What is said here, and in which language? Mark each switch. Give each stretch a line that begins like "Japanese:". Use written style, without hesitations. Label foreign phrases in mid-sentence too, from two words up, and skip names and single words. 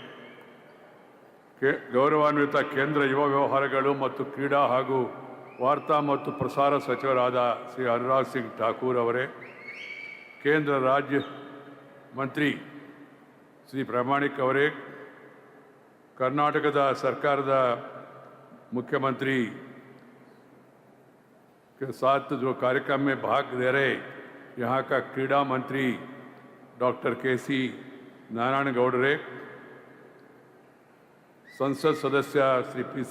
Kannada: ಗೌರವಾನ್ವಿತ ಕೇಂದ್ರ ಯುವ ವ್ಯವಹಾರಗಳು ಮತ್ತು ಕ್ರೀಡಾ ಹಾಗೂ ವಾರ್ತಾ ಮತ್ತು ಪ್ರಸಾರ ಸಚಿವರಾದ ಶ್ರೀ ಅನುರಾಗ್ ಸಿಂಗ್ ಠಾಕೂರ್ ಅವರೇ, ಕೇಂದ್ರ ರಾಜ್ಯ ಮಂತ್ರಿ ಶ್ರೀ ಪ್ರಾಮಾಣಿಕ್ ಅವರೇ, ಕರ್ನಾಟಕದ ಸರ್ಕಾರದ
Hindi: मुख्यमंत्री के साथ जो कार्यक्रम में भाग ले रहे यहाँ का क्रीड़ा मंत्री डॉक्टर के.सी. नारायण गौडरे, संसद सदस्य श्री पी.सी.